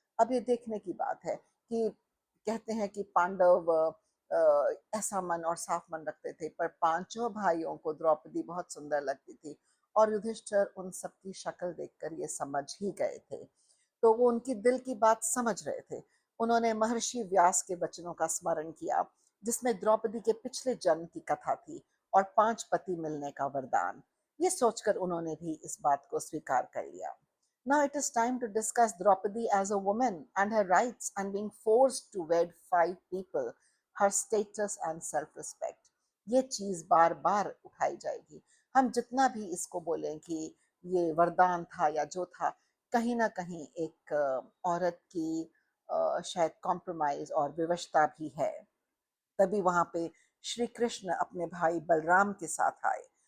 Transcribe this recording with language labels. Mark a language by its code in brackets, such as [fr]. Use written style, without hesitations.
[hi] अब ये देखने की बात है कि कहते हैं कि पांडव ऐसा मन और साफ मन रखते थे, पर पांचों भाइयों को द्रौपदी बहुत सुंदर लगती थी और युधिष्ठिर उन सबकी शक्ल देखकर ये समझ ही गए थे। तो वो उनकी दिल की बात समझ रहे थे। उन्होंने महर्षि व्यास के वचनों का स्मरण किया, जिसमें द्रौपदी के पिछले जन्म की कथा थी और 5 पति मिलने का वरदान। ये सोचकर उन्होंने भी इस बात को स्वीकार कर लिया। [en] Now it is time to discuss Draupadi as a woman and her rights and being forced to wed 5 people, her status and self-respect. [hi] ये चीज बार बार उठाई जाएगी। हम जितना भी इसको बोलें कि ये वरदान था या जो था, कहीं ना कहीं एक औरत की शायद कॉम्प्रोमाइज और विवशता भी है। तभी वहां पे श्री कृष्ण अपने भाई बलराम के साथ आए।